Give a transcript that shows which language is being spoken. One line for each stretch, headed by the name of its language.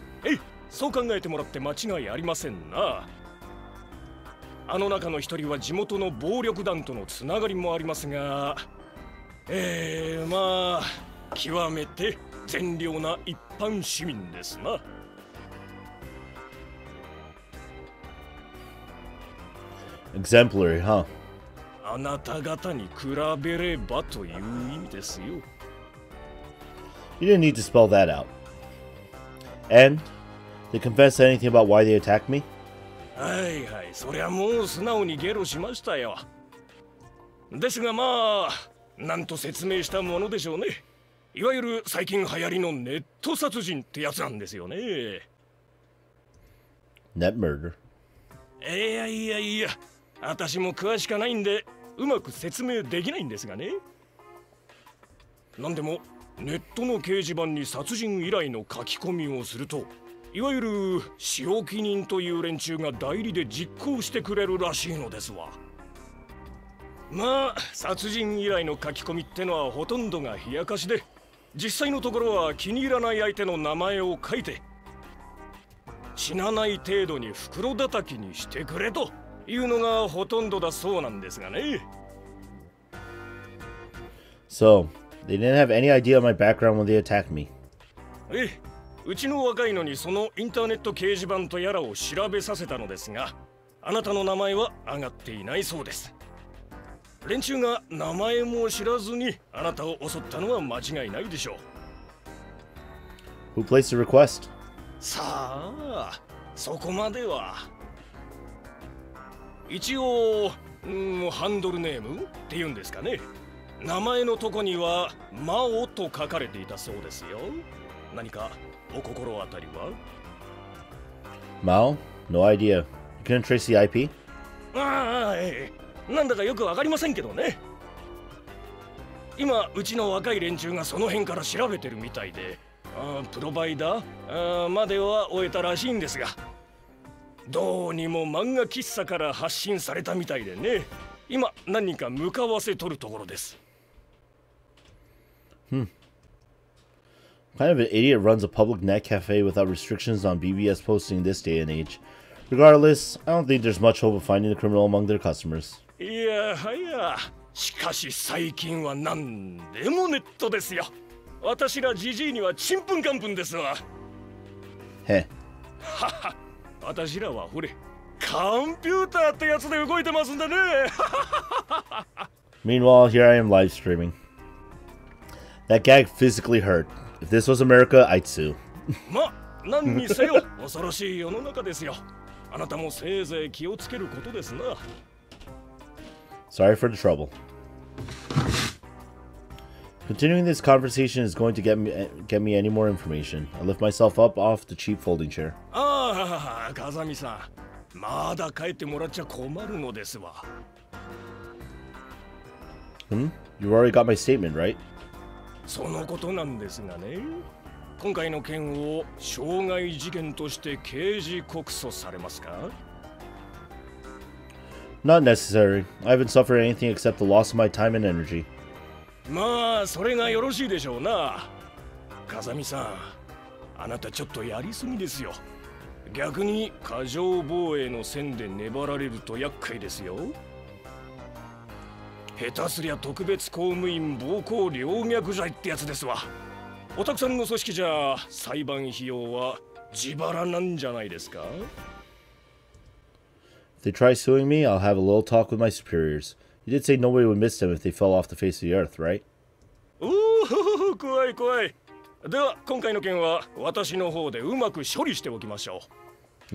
Japanese: Hey, そう考えてもらって間違いありませんな。あの中の一人は地元の暴力団とのつながりもありますが、まあ極めて善良な一般市民ですな。
English: Exemplary, huh?
Japanese: あなた方に比べればという意味ですよ。
English: You didn't need to spell that out. And? They confess to anything about why they attacked me?
Japanese: はいはい、そりゃもう素直にゲロしましたよ。ですがまあ、なんと説明したものでしょうね。いわゆる最近流行りのネット殺人ってやつなんですよね。
English: Net murder.
Japanese: いや、私も詳しくないんで、うまく説明できないんですがね。なんでも、ネットの掲示板に殺人依頼の書き込みをすると、いわゆる仕置き人という連中が代理で実行してくれるらしいのですわ。まあ、殺人依頼の書き込みってのはほとんどが冷やかしで、実際のところは気に入らない相手の名前を書いて、死なない程度に袋叩きにしてくれというのがほとんどだそうなんですがね。
English: So, they didn't have any idea of my background when they attacked me.
Japanese: うちの若いのにそのインターネット掲示板とやらを調べさせたのですが、あなたの名前は上がっていないそうです。連中が名前も知らずにあなたを襲ったのは間違いないでしょう。
English: Who placed the request?
Japanese: さあ、そこまでは。一応、ハンドルネームっていうんですかね。名前のとこには「マオ」と書かれていたそうですよ。何かお心当たりは？
English: Mao? No idea. You couldn't trace the IP?
Japanese: ああ、なんだかよくわかりませんけどね。今うちの若い連中がその辺から調べてるみたいで、プロバイダーまでは終えたらしいんですが、どうにも漫画喫茶から発信されたみたいでね、今何人か向かわせとるところです。
English: What kind of an idiot runs a public net cafe without restrictions on BBS posting this day and age? Regardless, I don't think there's much hope of finding the criminal among their customers.
Japanese: いやはや、しかし最近は何でもネットですよ。私らジジイにはちんぷんかんぷんですわ。へ。はは、私らはほれ、コンピューターってやつで動いてますんでね。
English: Meanwhile, here I am live streaming. That gag physically hurt. If this was America, I'd sue.
Japanese: ま、何にせよ恐ろしい世の中ですよ。あなたもせいぜい気をつけることですな。
English: Sorry for the trouble. Continuing this conversation is going to get me any more information. I lift myself up off the cheap folding chair.
Japanese: ああ、風見さん、まだ帰ってもらっちゃ困るのですわ。
English: You already got my statement, right?
Japanese: そのことなんですがね。今回の件を傷害事件として刑事告訴されますか？
English: Not necessary. I haven't suffered anything except the loss of my time and energy.
Japanese: まあそれがよろしいでしょうな。風見さん、あなたちょっとやりすぎですよ。逆に過剰防衛の線で粘られると厄介ですよ。下手すりゃ特別公務員暴行陵虐罪ってやつですわ。おたくさんの組織じゃ裁判費用は自腹なんじゃないですか？
English: If they try suing me, I'll have a little talk with my superiors. You did say nobody would miss them if they fell off the face of the earth, right?
Japanese: おお、怖い怖い。では今回の件は私の方でうまく処理しておきましょう。